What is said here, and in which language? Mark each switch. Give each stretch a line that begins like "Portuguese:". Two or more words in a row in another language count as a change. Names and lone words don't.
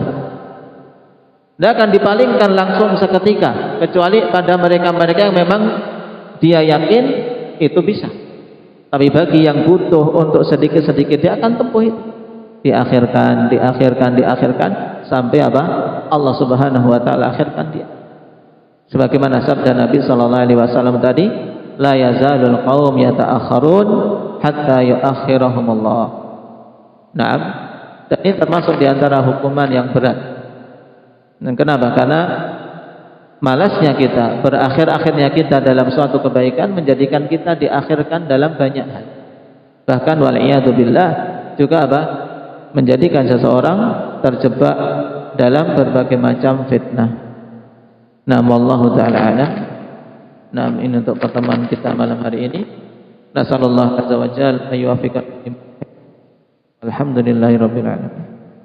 Indonesian: Dia akan dipalingkan langsung seketika, kecuali pada mereka-mereka yang memang dia yakin itu bisa. Tapi bagi yang butuh untuk sedikit-sedikit, dia akan tempuh itu. Diakhirkan sampai apa? Allah
Arabic: سبحانه وتعالى
Indonesian: akhirkan dia. Sebagaimana sabda Nabi
Arabic: صلى الله عليه وسلم
Indonesian: tadi,
Arabic: لا يزال القوم يتأخرون حتى يؤخرهم الله.
Indonesian: Naam, dan ini termasuk di antara hukuman yang berat. Dan kenapa? Karena malasnya kita, berakhir-akhirnya kita dalam suatu kebaikan menjadikan kita diakhirkan dalam banyak hal. Bahkan
Arabic: والعياذ بالله
Indonesian: juga apa? Menjadikan seseorang terjebak dalam berbagai macam fitnah. Nah,
Arabic: والله تعالى أعلم.
Indonesian: Nah, ini untuk pertemuan kita malam hari ini.
Arabic: نسأل الله عز وجل أن يوفقنا. الحمد لله رب العالمين.